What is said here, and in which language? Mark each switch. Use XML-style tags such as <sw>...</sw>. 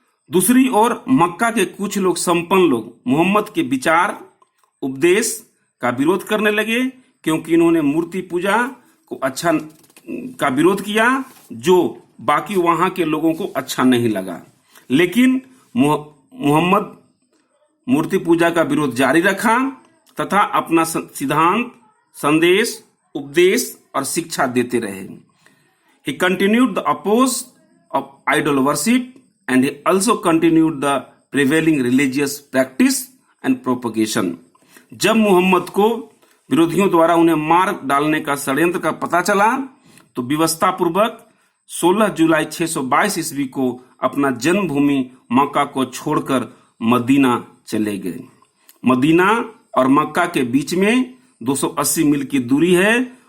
<hi>दूसरी ओर मक्का के कुछ लोग, संपन्न लोग, मोहम्मद के विचार उपदेश का विरोध करने लगे, क्योंकि इन्होंने मूर्ति पूजा को का विरोध किया, जो बाकी वहां के लोगों को अच्छा नहीं लगा। लेकिन मोहम्मद मूर्ति पूजा का विरोध जारी रखा तथा अपना सिद्धांत, संदेश, उपदेश और शिक्षा देते रहे।</hi> <en>He continued the oppose of idol worship and he also continued the prevailing religious practice and propagation.</en> <hi>जब मोहम्मद को विरोधियों द्वारा उन्हें मार डालने का षड्यंत्र का पता चला तो व्यवस्था पूर्वक 16 जुलाई 622 ईस्वी को अपना जन्मभूमि मक्का को छोड़कर मदीना चले गए। मदीना और मक्का के बीच में 280 मील की दूरी है।</hi>